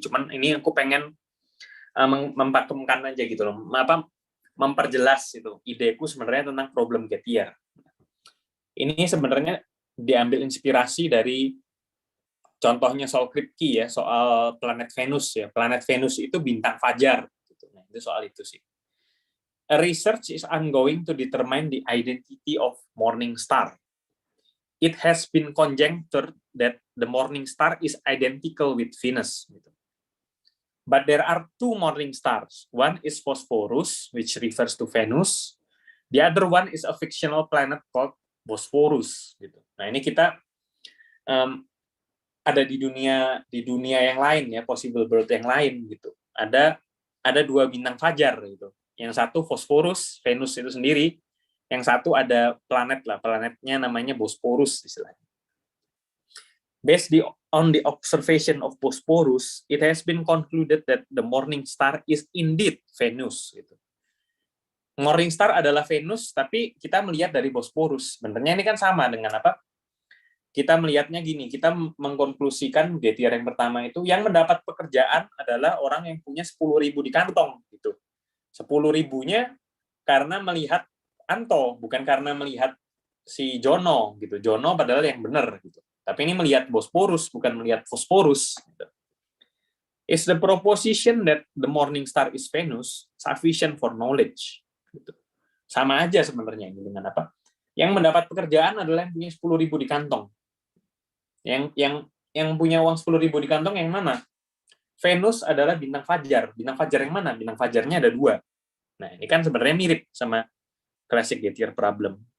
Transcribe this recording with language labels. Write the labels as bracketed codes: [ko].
[id] Cuman ini aku pengen mempakemkan aja gitu loh. Memperjelas itu ideku sebenarnya tentang problem Gettier. Ini sebenarnya diambil inspirasi dari contohnya soal Kripke ya, soal planet Venus ya. Planet Venus itu bintang fajar gitu. Nah, itu soal itu sih. [en] A research is ongoing to determine the identity of morning star. It has been conjectured that the morning star is identical with Venus gitu. But there are 2 morning stars. One is Phosphorus, which refers to Venus. The other one is a fictional planet called Bosporus gitu. [id] Nah, ini kita ada di dunia yang lain ya, possible world yang lain gitu. Ada 2 bintang fajar gitu. Yang satu Phosphorus, Venus itu sendiri. Yang satu ada planetnya namanya Bosporus istilahnya. [en] Based on the observation of Bosporus, it has been concluded that the morning star is indeed Venus gitu. [id] Morning star adalah Venus, tapi kita melihat dari Bosporus. Sebenarnya ini kan sama dengan apa? Kita melihatnya gini, kita mengkonklusikan Gettier yang pertama itu, yang mendapat pekerjaan adalah orang yang punya 10.000 di kantong gitu. 10.000-nya karena melihat Anto, bukan karena melihat si Jono gitu. Jono padahal yang benar gitu. Tapi ini melihat Bosporus, bukan melihat Phosphorus gitu. [en] Is the proposition that the morning star is Venus sufficient for knowledge? [id] Gitu. Sama aja sebenarnya ini dengan apa? Yang mendapat pekerjaan adalah yang punya 10.000 di kantong. Yang yang punya uang 10.000 di kantong yang mana? Venus adalah bintang fajar. Bintang fajar yang mana? Bintang fajarnya ada 2. Nah, ini kan sebenarnya mirip sama classic Gettier problem.